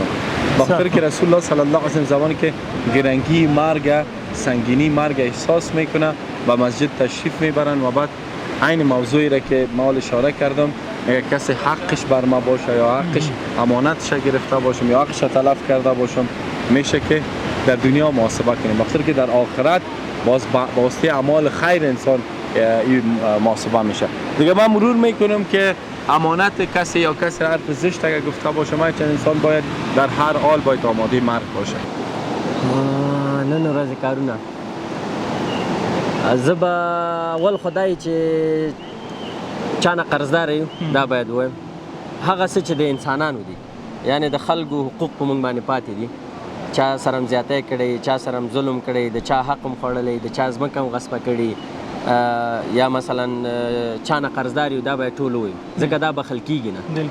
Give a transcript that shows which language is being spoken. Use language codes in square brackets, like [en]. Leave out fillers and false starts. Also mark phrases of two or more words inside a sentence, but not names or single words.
[fa] بخاطر که رسول الله [ar] صلی الله علیه [fa] و زمانی که گرنگی مرگ، سنگینی مرگ احساس میکنه و مسجد تشریف میبرن و بعد عین موضوعی را که ما اشاره کردم، اگر کسی حقش بر ما باشه یا حقش امانتش گرفته باشم یا حقش تلف کرده باشم، میشه که در دنیا محاسبه کنیم. بخاطر که در آخرت باز با واسطه اعمال خیر انسان این محاسبه میشه. دیگه من مرور میکنم که امانت کسی یا کسی حرف زشت اگر گفته باشه، من چند انسان باید در هر حال باید آماده مرگ باشه. [ps] نن ورځ کارونه زه به اول خدای چې چانه قرضدار یو دا باید ووایم هغه څه چې د انسانانو دي، یعنی د خلکو حقوق په موږ باندې پاتې دي، چا سره هم زیاتی کړی، چا سره هم ظلم کړی، د چا حق هم خوړلی، د چا ځمکه هم غصبه کړي، یا مثلا چانه قرضدار یو دا باید ټول ووایو ځکه دا بخښل کېږي نه.